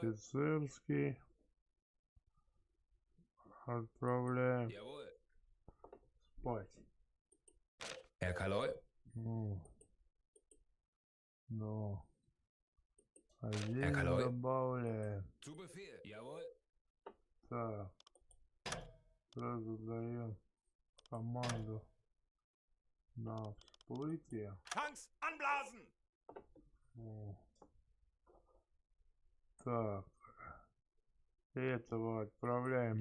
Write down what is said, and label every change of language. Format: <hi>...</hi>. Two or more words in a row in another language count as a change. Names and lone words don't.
<ru>Офицерский. Отправляем</ru> <de>Jawohl.</de> <ru>спать.</ru> <de>Herr Kaloi.</de> <ru>Ну. Один Эколой. добавляем.</ru> <de>Zu Befehl. Jawohl.</de> <ru>Так. Сразу даем команду на всплытие.</ru> <de>Tanks anblasen!</de> <ru>О. Так. Этого отправляем</ru>